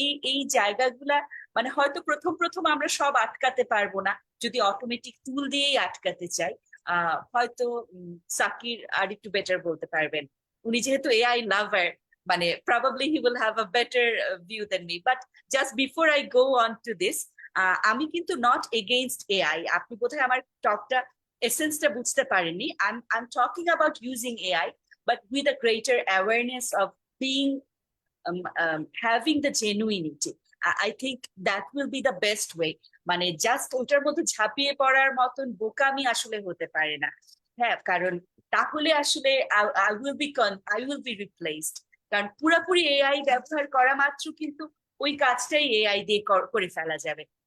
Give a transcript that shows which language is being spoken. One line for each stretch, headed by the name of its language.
Bangla: এই জায়গাগুলা মানে হয়তো প্রথম প্রথম আমরা সব আটকাতে পারবো না, যদি অটোমেটিক টুল দিয়েই আটকাতে চাই। হয়তো সাকির আর একটু বেটার বলতে পারবেন, উনি যেহেতু এআই লাভার, মানে
English: probably he will have a better view than me. But just before I go on to this,
Bangla: আমি কিন্তু নট এগেইনস্ট এআই। আপনি বোধহয় আমার টকটা এসেন্সটা বুঝতে পারেননি।
English: I'm talking about using AI, but with a greater awareness of being having the genuinity. I think that will be the best way.
Bangla: মানে just ওটার মধ্যে ঝাঁপিয়ে পড়ার মতন বোকামি আসলে হতে পারে না। হ্যাঁ, কারণ তাহলে আসলে
English: I will be replaced.
Bangla: কারণ পুরোপুরি এআই ব্যবহার করা মাত্র কিন্তু ওই কাজটাই এআই দিয়ে করে ফেলা যাবে।